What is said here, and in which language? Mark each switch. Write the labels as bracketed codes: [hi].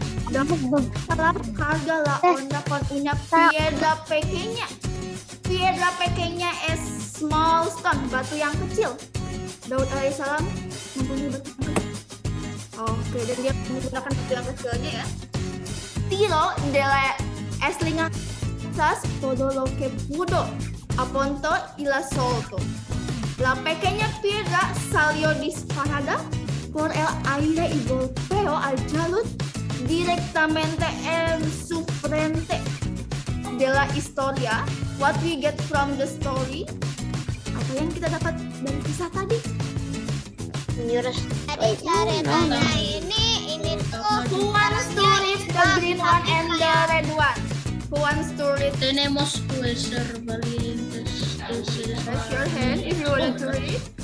[es] Dalam carga la onda con una piedra pequeña. Piedra pequeña [en] is small stone, [id] batu yang kecil. Daud alaihissalam mempunyai batu yang kecil. Oke, dan dia menggunakan batu yang kecilnya ya. [es] Tiro de es lingas todo lo que pudo apuntó y la soltó. La pequeña piedra salió disparada por el aire y golpeó al jalud directamente en su frente. De la historia, [en] what we get from the story, [id] apa yang kita dapat dari kisah tadi? Dari ceritanya ini tuh [en] Who wants to read the green one and the red one? Who wants to read? [es] Tenemos que ser valientes. [en] Raise your hand if you want to read.